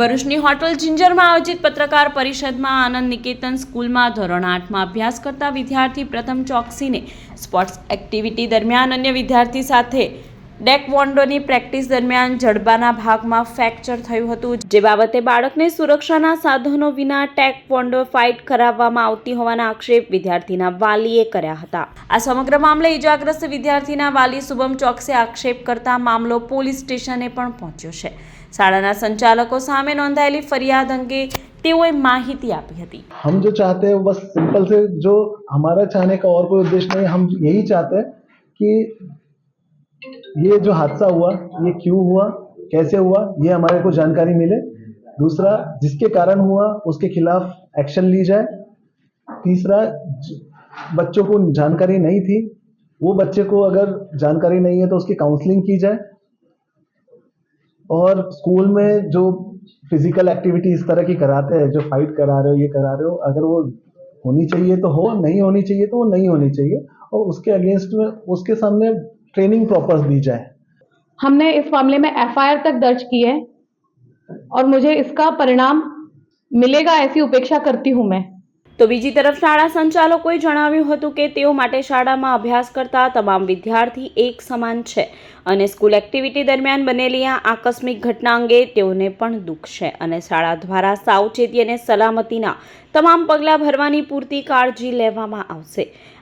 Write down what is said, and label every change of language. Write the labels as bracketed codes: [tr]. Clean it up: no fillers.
[gu] ભરૂચની હોટલ જિંજરમાં આયોજિત પત્રકાર પરિષદમાં આનંદ નિકેતન સ્કૂલમાં ધોરણ 8માં અભ્યાસ કરતા વિદ્યાર્થી પ્રથમ ચોકસીને સ્પોર્ટ્સ એક્ટિવિટી દરમિયાન અન્ય વિદ્યાર્થી સાથે ટેકવોન્ડોની પ્રેક્ટિસ દરમિયાન જડબાના ભાગમાં ફ્રેક્ચર થયું હતું, જે બાબતે બાળકને સુરક્ષાના સાધનો વિના ટેકવોન્ડો ફાઇટ કરાવવામાં આવતી હોવાના આક્ષેપ વિદ્યાર્થીના વાલીએ કર્યા હતા। આ સમગ્ર મામલે ઈજાગ્રસ્ત વિદ્યાર્થીના વાલી શુભમ ચોકસે આક્ષેપ કરતા મામલો પોલીસ સ્ટેશને પણ પહોંચ્યો છે। શાળાના સંચાલકો સામે નોંધાયેલી ફરિયાદ અંગે તેઓએ માહિતી આપી હતી। [hi] हम जो चाहते हैं बस सिंपल से जो हमारा चाहने का और कोई उद्देश्य नहीं, हम यही चाहते हैं कि ये जो हादसा हुआ ये क्यों हुआ, कैसे हुआ, ये हमारे को जानकारी मिले। दूसरा, जिसके कारण हुआ उसके खिलाफ एक्शन ली जाए। तीसरा, बच्चों को जानकारी नहीं थी, वो बच्चे को अगर जानकारी नहीं है तो उसकी काउंसलिंग की जाए। और स्कूल में जो फिजिकल एक्टिविटी इस तरह की कराते हैं, जो फाइट करा रहे हो, ये करा रहे हो, अगर वो होनी चाहिए तो हो, नहीं होनी चाहिए तो वो नहीं होनी चाहिए, और उसके अगेंस्ट में उसके सामने ट्रेनिंग प्रॉपर दी जाए। हमने इस मामले में एफआईआर तक दर्ज की है और मुझे इसका परिणाम मिलेगा ऐसी उपेक्षा करती हूं मैं। [gu] તો બીજી તરફ શાળા સંચાલકોએ જણાવ્યું હતું કે તેઓ માટે શાળામાં અભ્યાસ કરતા તમામ વિદ્યાર્થી એક સમાન છે અને સ્કૂલ એક્ટિવિટી દરમિયાન બનેલી આ આકસ્મિક ઘટના અંગે તેઓને પણ દુઃખ છે અને શાળા દ્વારા સાવચેતી અને સલામતીના તમામ પગલાં ભરવાની પૂરતી કાળજી લેવામાં આવશે।